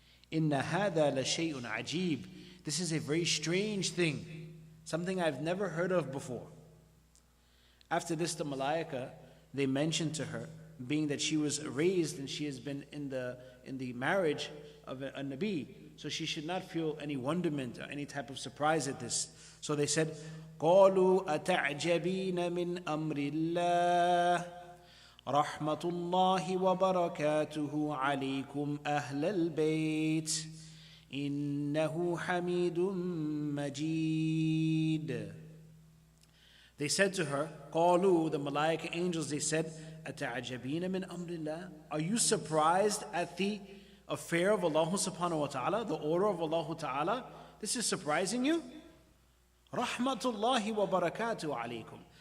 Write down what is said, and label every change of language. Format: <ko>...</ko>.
<ar>إِنَّ هَذَا لَشَيْءٌ عَجِيبٌ,</ar> <en>this is a very strange thing, something I've never heard of before. After this, the malaika, they mentioned to her, being that she was raised and she has been in the marriage of a Nabi, so she should not feel any wonderment or any type of surprise at this. So they said,</en> <ar>قَالُوا أَتَعْجَبِينَ مِنْ أَمْرِ اللَّهِ رَحْمَةُ اللَّهِ وَبَرَكَاتُهُ عَلَيْكُمْ أَهْلَ الْبَيْتِ إِنَّهُ حَمِيدٌ مَجِيدٌ.</ar> <en>They said to her,</en> <ar>قَالُوا,</ar> <en>the malaika angels, they said,</en> <ar>أَتَعْجَبِينَ مِنْ أَمْرِ اللَّهِ,</ar> <en>are you surprised at the affair of Allah subhanahu wa ta'ala, the order of Allah ta'ala? This is surprising you?</en> <ar>Rahmatullahi wa barakatuh alaykum.</ar>